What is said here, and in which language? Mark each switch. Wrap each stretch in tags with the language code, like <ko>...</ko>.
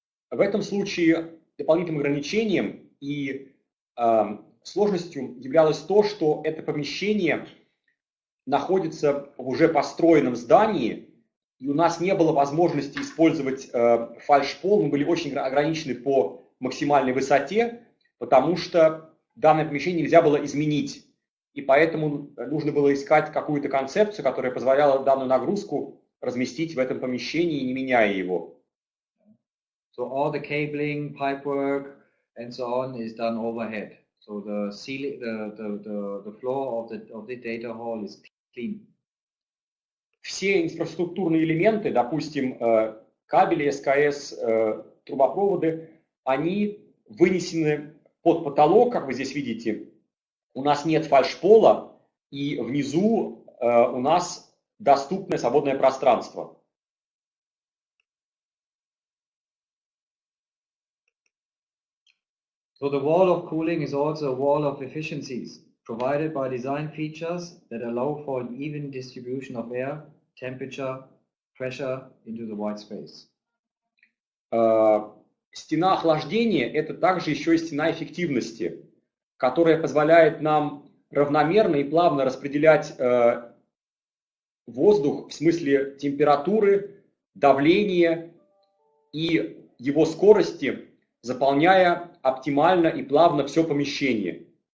<ru>В этом случае дополнительным ограничением и сложностью являлось то, что это помещение находится в уже построенном здании, и у нас не было возможности использовать фальшпол, мы были очень ограничены по максимальной высоте, потому что данное помещение нельзя было изменить и поэтому нужно было искать какую-то концепцию, которая позволяла данную нагрузку разместить в этом помещении, не меняя его.</ru> <en>So all the cabling, pipework, and so on is done overhead. So the ceiling, the floor of the data hall is clean.</en> <ru>Все инфраструктурные элементы, допустим, кабели, СКС, трубопроводы, они вынесены под потолок, как вы здесь видите. У нас нет фальшпола, и внизу у нас доступное свободное пространство.</ru> <en>So the wall of cooling is also a wall of efficiencies provided by design features that allow for an even distribution of air, temperature, pressure into the white space.</en> <ru>Стена охлаждения – это также еще и стена эффективности, которая позволяет нам равномерно и плавно распределять воздух в смысле температуры, давления и его скорости, заполняя оптимально и плавно все помещение.</ru>